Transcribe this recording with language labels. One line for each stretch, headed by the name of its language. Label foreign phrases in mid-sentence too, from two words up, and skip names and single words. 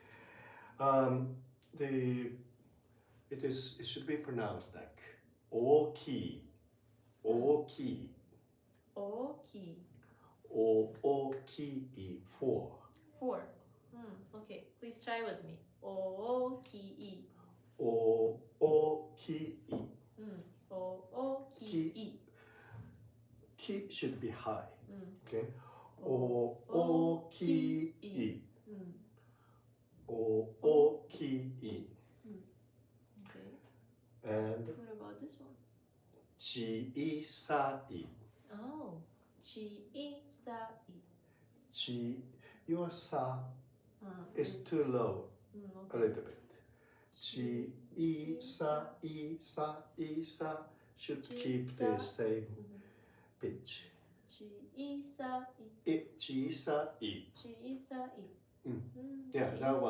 English: It should be pronounced like oki. Oki. Oki. Oki. Four. Okay, please try with me. Oki. Oki. Oki. Ki should be high. Okay. Oki. Oki. Okay. And what about this one? Chisai. Oh, chisai. Your sa is too low. A little bit. Sa should keep the same pitch. Chisai. Yeah, that one.